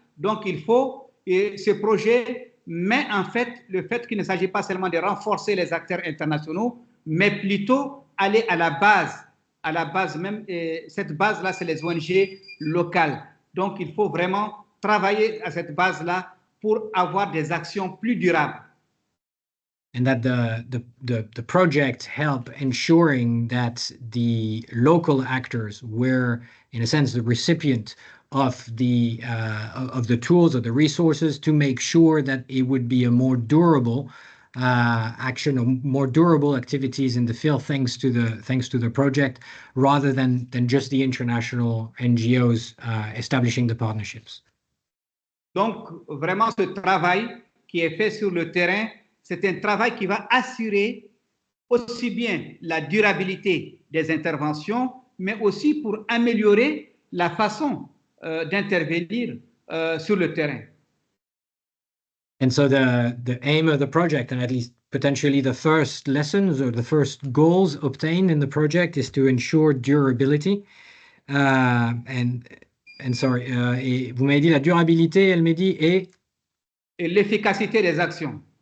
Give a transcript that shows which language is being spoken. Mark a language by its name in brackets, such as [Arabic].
[French] Donc il faut, et ce projet met en fait le fait qu'il ne s'agit pas seulement de renforcer les acteurs internationaux, mais plutôt aller à la base même, et cette base-là, c'est les ONG locales. Donc, il faut vraiment travailler à cette base-là pour avoir des actions plus durables. [English] And that the project help ensuring that the local actors were, in a sense, the recipient of the tools or the resources to make sure that it would be a more durable action, or more durable activities in the field, thanks to the project, rather than just the international NGOs establishing the partnerships. [French] Donc, vraiment, ce travail qui est fait sur le terrain, c'est un travail qui va assurer aussi bien la durabilité des interventions, mais aussi pour améliorer la façon d'intervenir sur le terrain. [English] And so the aim of the project, and at least potentially the first lessons or the first goals obtained in the project, is to ensure durability. And sorry, [French] vous m'avez dit la durabilité, elle m'a dit, et l'efficacité des actions.